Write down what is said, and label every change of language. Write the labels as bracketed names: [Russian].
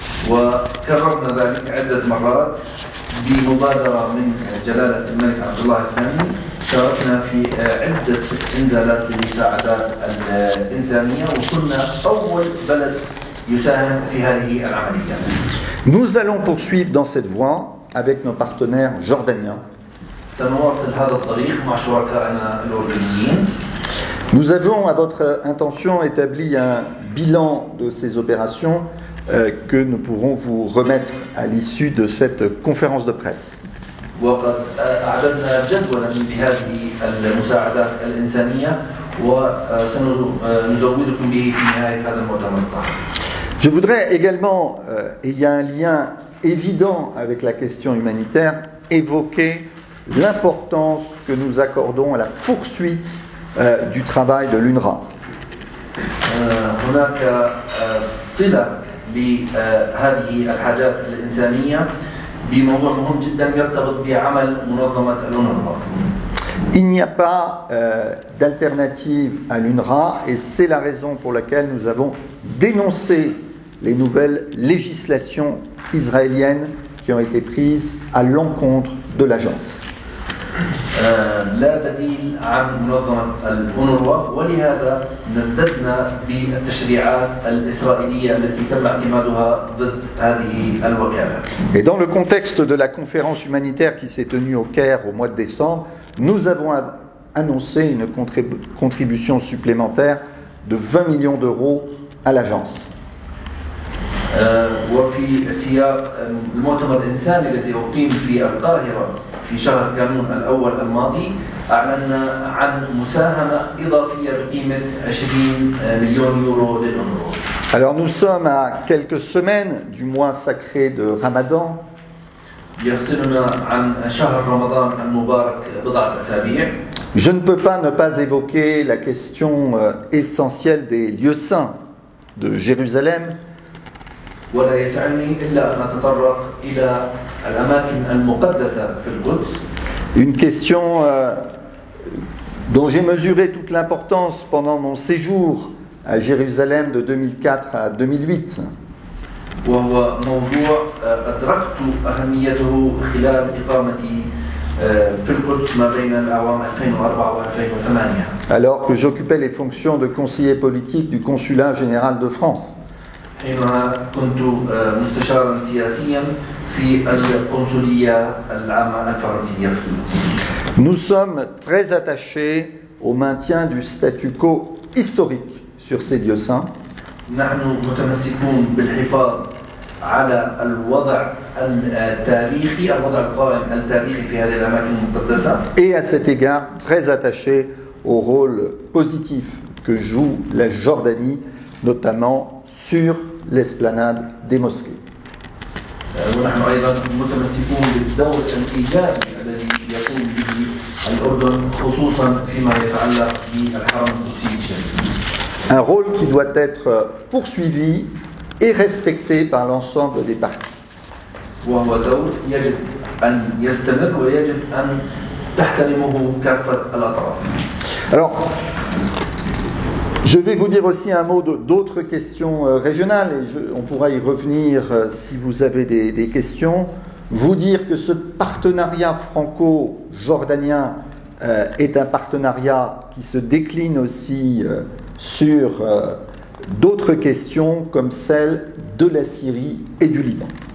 [Arabic] وكررنا ذلك عدة مرات بمبادرة من جلالة الملك عبد الله الثاني. شاركنا في عدة إنزالات للمساعدات الإنسانية وكنا أول بلد يساهم في هذه العملية. [French] Nous allons poursuivre dans cette voie avec nos partenaires jordaniens. [Arabic] سنواصل هذا الطريق مع شركائنا الأردنيين. [French] Nous avons à votre intention établi un bilan de ces opérations que nous pourrons vous remettre à l'issue de cette conférence de presse. [Arabic] وقد أعددنا جدولا بهذه المساعدات الإنسانية وسنزودكم به في نهاية هذا المؤتمر الصحفي. [French] Je voudrais également, et il y a un lien évident avec la question humanitaire, évoquer l'importance que nous accordons à la poursuite du travail de l'UNRWA. [Arabic] هناك صلة لهذه الحاجات الإنسانية بموضوع مهم جدا يرتبط بعمل منظمة الأونروا. [French] Il n'y a pas d'alternative à l'UNRWA et c'est la raison pour laquelle nous avons dénoncé les nouvelles législations israéliennes qui ont été prises à l'encontre de l'agence. [Arabic] لا بديل عن منظمة الأونروا ولهذا نددنا بالتشريعات الإسرائيلية التي تم اعتمادها ضد هذه الوكالة. [French] Et dans le contexte de la conférence humanitaire qui s'est tenue au Caire au mois de décembre, nous avons annoncé une contribution supplémentaire de 20 millions d'euros à l'agence. [Arabic] وفي سياق المؤتمر الإنساني الذي أقيم في القاهرة في شهر كانون الأول الماضي أعلنا عن مساهمة إضافية بقيمة 20 مليون يورو للأونروا. [French] Alors nous sommes à quelques semaines du mois sacré de Ramadan. [Arabic] يفصلنا عن شهر رمضان المبارك بضعة أسابيع. [French] Je ne peux pas ne pas évoquer la question essentielle des lieux saints de Jérusalem. [Arabic] ولا يسعني إلا أن أتطرق إلى الأماكن المقدسة في القدس. [French] Une question dont j'ai mesuré toute l'importance pendant mon séjour à Jérusalem de 2004 à 2008. [Arabic] وهو موضوع أدركت أهميته خلال إقامتي في القدس ما بين الأعوام 2004 و 2008. [French] Alors que j'occupais les fonctions de conseiller politique du consulat général de France. [Arabic] حينها كنت مستشارا سياسيا في القنصلية العامة الفرنسية. [French] Nous sommes très attachés au maintien du statu quo historique sur ces lieux saints. [Arabic] نحن متمسكون بالحفاظ على الوضع التاريخي القائم التاريخي في هذه الأماكن المقدسة. [French] Et à cet égard, très attachés au rôle positif que joue la Jordanie, notamment sur l'esplanade des mosquées. [Arabic] ونحن أيضا متمسكون بالدور الإيجابي الذي يقوم به الأردن خصوصا فيما يتعلق بالحرم القدسي الشريف. [French] Un rôle qui doit être poursuivi et respecté par l'ensemble des parties. [Arabic] وهو دور يجب أن يستمر ويجب أن تحترمه كافة الأطراف. [French] Alors, je vais vous dire aussi un mot d'autres questions régionales, et on pourra y revenir si vous avez des questions. Vous dire que ce partenariat franco-jordanien est un partenariat qui se décline aussi sur d'autres questions comme celle de la Syrie et du Liban.